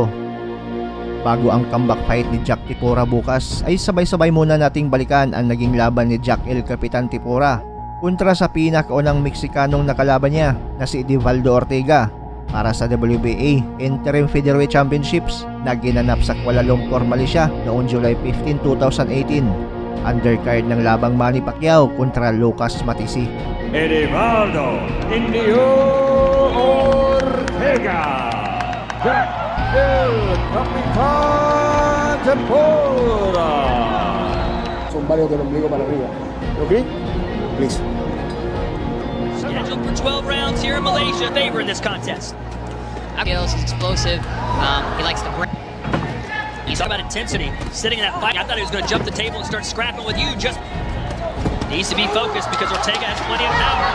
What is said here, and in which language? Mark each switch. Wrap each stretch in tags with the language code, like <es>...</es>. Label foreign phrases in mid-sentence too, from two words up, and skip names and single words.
<tl>Bago ang comeback fight ni Jhack Tepora bukas ay sabay-sabay muna nating balikan ang naging laban ni Jhack el Kapitan Tepora kontra sa pinakaunang Mexicanong nakalaban niya na si Edivaldo Ortega para sa WBA Interim Featherweight Championships na ginanap sa Kuala Lumpur, Malaysia noong July 15, 2018. Undercard ng labang Manny Pacquiao kontra Lucas Matisi. Edivaldo Indio Ortega. Jhack el Kapitan Tepora.</tl> <es>Son varios del ombligo para arriba.</es> <en>¿Ok? Please. Scheduled for 12 rounds here in Malaysia. Favor in this contest. He's explosive. He likes to break. He's talking about intensity. Sitting in that fight, I thought he was going to jump the table and start scrapping with you. Just needs to be focused because Ortega has plenty of power.</en>